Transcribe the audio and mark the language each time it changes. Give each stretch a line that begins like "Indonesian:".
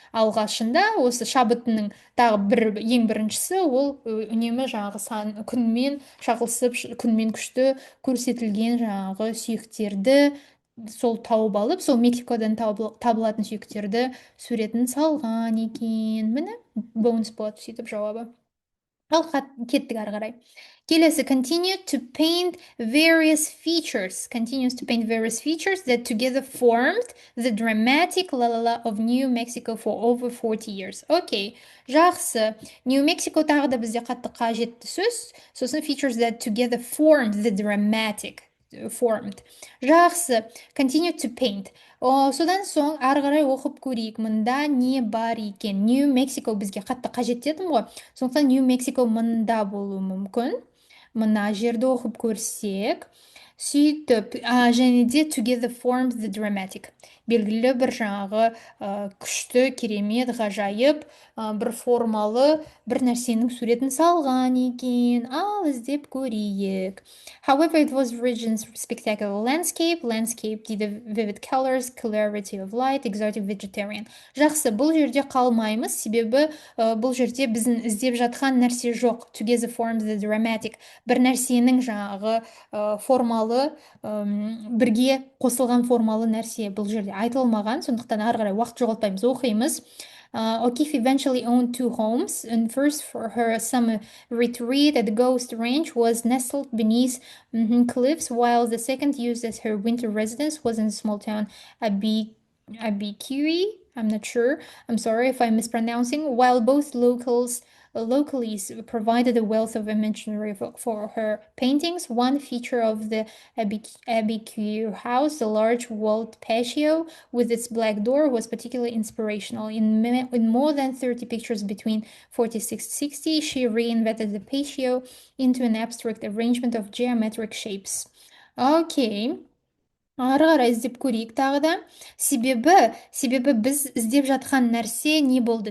Kazakh: Алғашында осы шабытының тағы ең біріншісі, ол үнемі жаңағы күнмен шағылысып, күнмен күшті көрсетілген жаңағы сүйектерді сол тауып алып, сол Мексикодан табылатын сүйектерді суретін салған екен. Міне, бонус болады сөйтіп жауабы. Ал кеттік ары қарай. Келесі,
English: continues to paint various features that together formed the dramatic la of New Mexico for over 40 years.
Kazakh: Окей, жақсы. New Mexico тағы да бізде қатты қажетті сөз. Сосын
English: features that together formed the dramatic formed.
Kazakh: Жақсы.
English: Continue to paint.
Kazakh: Содан соң ары қарай оқып көрейік. Мында не бар екен? New Mexico бізге қатты қажет дедім ғой. Сондықтан New Mexico мында болуы мүмкін. Мына жерді оқып көрсек, сөйтіп, және де
English: together formed the dramatic.
Kazakh: Белгілі бір жаңағы күшті, керемет, ғажайып, бір формалы, бір нәрсенің суретін салған екен. Ал іздеп көрейік.
English: However, it was region's spectacular landscape the vivid colors, clarity of light, exotic vegetarian.
Kazakh: Жақсы, бұл жерде қалмаймыз, себебі бұл жерде біздің іздеп жатқан нәрсе жоқ.
English: Together formed the dramatic.
Kazakh: Бір нәрсенің жаңағы формалы, бірге қосылған формалы нәрсе бұл жерде айтылмаған, сондықтан ары қарай уақыт жоғалтпаймыз, оқимыз.
English: O'Keeffe eventually owned 2 homes, and first for her summer retreat at the Ghost Ranch was nestled beneath cliffs, while the second, used as her winter residence, was in the small town Abiquiu. I'm not sure. I'm sorry if I'm mispronouncing. While both localies provided a wealth of imagery for her paintings. One feature of the Abiquiu house, the large walled patio with its black door, was particularly inspirational. In more than 30 pictures between 46-60, she reinvented the patio into an abstract arrangement of geometric shapes. Okay.
Kazakh: Ары қарай іздеп көрейік тағы да. Себебі біз іздеп жатқан нәрсе не болды?